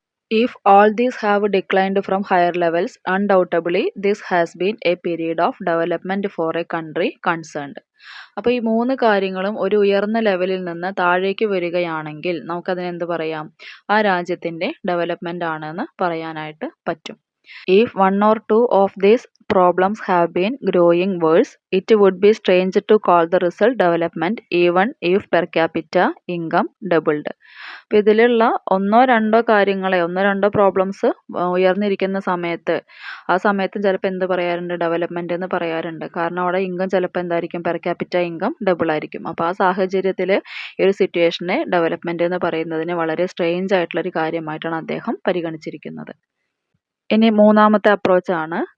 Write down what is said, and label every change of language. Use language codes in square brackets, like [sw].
[en] If all these have declined from higher levels undoubtedly this has been a period of development for a country concerned. [ml] അപ്പോൾ ഈ 3 കാര്യങ്ങളും ഒരു ഉയർന്ന ലെവലിൽ നിന്ന് താഴേക്ക് വരികയാണെങ്കിൽ നമുക്കതിനെന്ത് പറയാം? ആ രാജ്യത്തിൻ്റെ ഡെവലപ്മെൻ്റ് ആണെന്ന് പറയാനായിട്ട് പറ്റും. [en] If 1 or 2 of these problems have been growing worse, it would be strange to call the result development even if per capita income doubled. [ml] അപ്പോൾ ഇതിലുള്ള ഒന്നോ രണ്ടോ പ്രോബ്ലംസ് ഉയർന്നിരിക്കുന്ന സമയത്ത്, ആ സമയത്തും ചിലപ്പോൾ എന്ത് പറയാറുണ്ട്? ഡെവലപ്മെൻറ്റ് എന്ന് പറയാറുണ്ട്. കാരണം അവിടെ ഇൻകം ചിലപ്പോൾ എന്തായിരിക്കും? പെർ ക്യാപിറ്റ ഇൻകം ഡബിൾ ആയിരിക്കും. അപ്പോൾ ആ സാഹചര്യത്തിൽ ഈ ഒരു സിറ്റുവേഷനെ ഡെവലപ്മെൻറ്റ് എന്ന് പറയുന്നതിന് വളരെ സ്ട്രേഞ്ച് ആയിട്ടുള്ളൊരു കാര്യമായിട്ടാണ് അദ്ദേഹം പരിഗണിച്ചിരിക്കുന്നത്. ഇനി മൂന്നാമത്തെ അപ്രോച്ചാണ്